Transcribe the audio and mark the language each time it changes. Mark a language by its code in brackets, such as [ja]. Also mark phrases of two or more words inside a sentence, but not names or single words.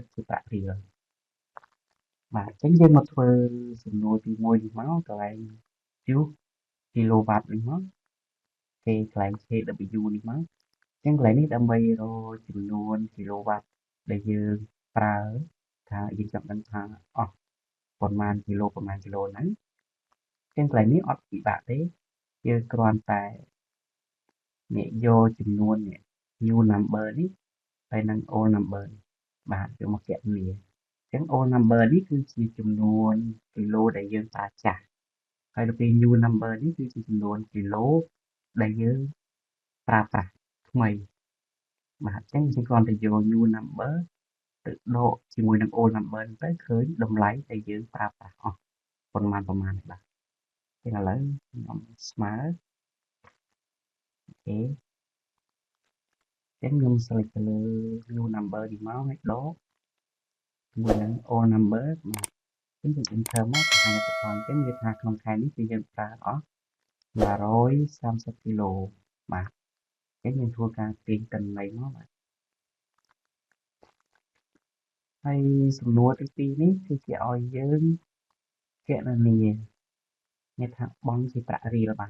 [km] ជាប្រាក់រៀលបាទចឹងយើងមកធ្វើសំណួរទី1នេះមកកន្លែង use គីឡូវ៉ាត់នេះមកគេកន្លែង kW នេះមកចឹងកន្លែងនេះដើម្បីរកចំនួនគីឡូវ៉ាត់ដែលយើងប្រើថាយើងចង់ដឹង ថាអស់ប៉ុន្មានគីឡូហ្នឹងចឹងកន្លែងនេះអត់ពិបាកទេយើងគ្រាន់តែអ្នកយកចំនួននេះ [en] new number [km] នេះហើយនឹង [en] old number [km] នេះបាទយកមកគណនាចឹង [en] old number [km] នេះគឺជាចំនួនគីឡូដែលយើងប្រើចាស់ហើយដល់ពេល [en] new number [km] នេះគឺជាចំនួនគីឡូដែលយើងប្រើប្រា ស់ថ្មីបាទចឹងយើងគ្រាន់តែយក [en] new number [km] ទៅដកជាមួយនឹង [en] old number [km] ទៅឃើញតម្លៃដែល យើងប្រើប្រាស់អស់ប៉ុន្មាននេះបាទចឹងឥឡូវខ្ញុំស្មើអូខេចឹងខ្ញុំ select ទៅលើ [en] new number [km] នេះមកហើយដកជាមួយនឹង [en] old number [km] បាទចឹងយើង enter មកបង្ហាញលទ្ធផលចឹងវាថាក្នុងខែនេះគឺយើងប្រើអស់130គីឡូបាទចឹងយើងធ្វើការទាញកិន័យមកបាទ ហើយសំណួរទី2នេះគឺគេឲ្យយើងគណនាមានថាបង់ជាប្រាក់រៀលបាទ